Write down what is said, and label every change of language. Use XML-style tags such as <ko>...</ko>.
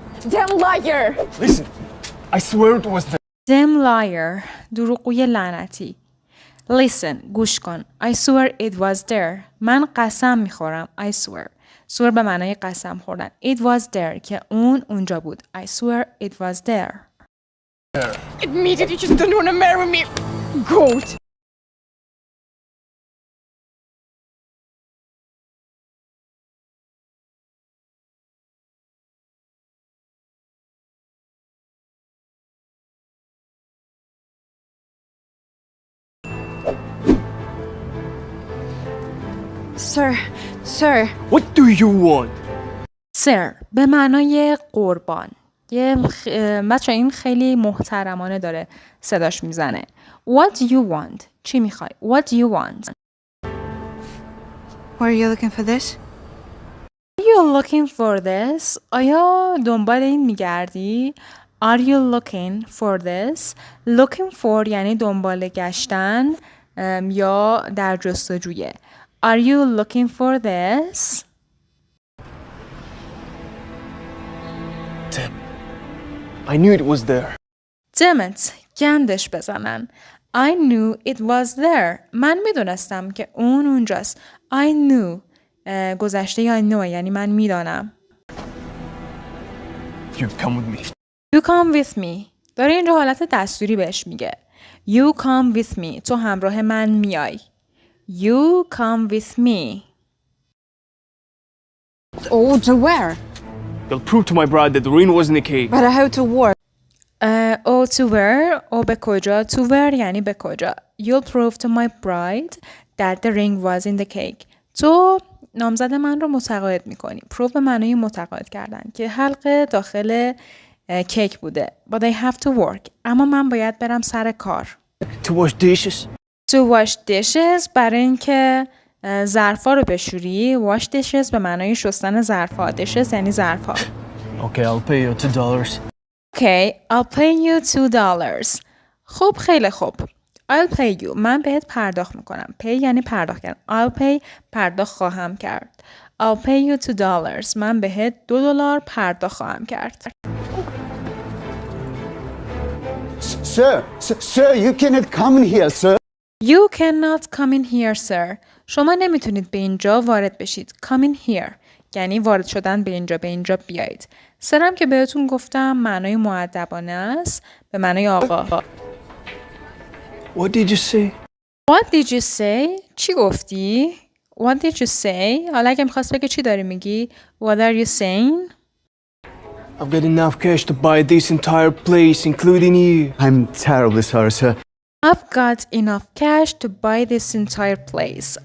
<en>Damn liar! Listen. I swear it was the... Damn liar.</en> <fa>دروغگوی لعنتی.</fa> <en>Listen.</en> <fa>گوش کن.</fa> <en>I swear it was there.</en> <fa>من قسم میخورم.</fa> <en>I swear.</en> <fa>swear به معنای قسم خوردن. It was there. که اون اونجا بود. I swear it was there.</fa> <en>It means that you just don't want to marry me. Goat! Sir. What do you want?</en> <fa>Sir به معنای قربان. بچه این خیلی محترمانه داره صداش میزنه.</fa> <en>What do you want?</en> <fa>چی میخوای؟</fa> <en>What do you want? Why are you looking for this? Are you looking for this?</en> <fa>آیا دنبال این میگردی؟</fa> <en>Are you looking for this?</en> <fa>Looking for یعنی دنبال گشتن یا در جستجویه.</fa> <en>Are you looking for this? Damn. I knew it was there. Damn it.</en> <fa>گندش بزنن.</fa> <en>I knew it was there.</en> <fa>من میدونستم که اون اونجاست.</fa> <en>I knew.</en> <fa>گذشته</fa> <en>I know</en> <fa>یعنی من میدانم.</fa> <en>You come with me. You come with me.</en> <fa>داره اینجا حالت دستوری بهش میگه.</fa> <en>You come with me.</en> <fa>تو همراه من میای.</fa> <en>You come with me. Oh, to where? You'll prove to my bride that the ring wasn't a cake. But how to work? Oh, to where? Oh,</en> <fa>به کجا? To where یعنی به کجا.</fa> <en>You'll prove to my bride that the ring was in the cake.</en> <fa>تو نامزد من رو متقاعد میکنی. Prove به معنای متقاعد کردن که حلقه داخل کیک بوده.</fa> <en>But I have to work.</en> <fa>اما من باید برم سر کار.</fa> <en>To wash dishes? To wash dishes</en> <fa>برای اینکه ظرفا رو بشوری. Wash dishes به معنای شستن ظرفا. Dishes یعنی ظرفا.</fa> <en>Okay, I'll pay you $2. Okay, I'll pay you $2.</en> <fa>خب خیلی خوب.</fa> <en>I'll pay you.</en> <fa>من بهت پرداخت میکنم. Pay یعنی پرداخت کردن.</fa> <en>I'll pay</en> <fa>پرداخت خواهم کرد.</fa> <en>I'll pay you $2.</en> <fa>من بهت $2 پرداخت خواهم کرد.</fa> <en>Sir, you cannot come in here, sir. You cannot come in here, sir.</en> <fa>شما نمیتونید به اینجا وارد بشید.</fa> <en>Come in here.</en> <fa>یعنی وارد شدن به اینجا بیایید. سرم که بهتون گفتم معنای مؤدبانه است. به معنای آقا.</fa> <en>What did you say? What did you say?</en> <fa>چی گفتی؟</fa> <en>What did you say?</en> <fa>حالا اگه میخواست بگه چی داری میگی؟</fa> <en>What are you saying? I've got enough cash to buy this entire place, including you. I'm terribly sorry, sir. I've got enough cash to buy this entire place.</en>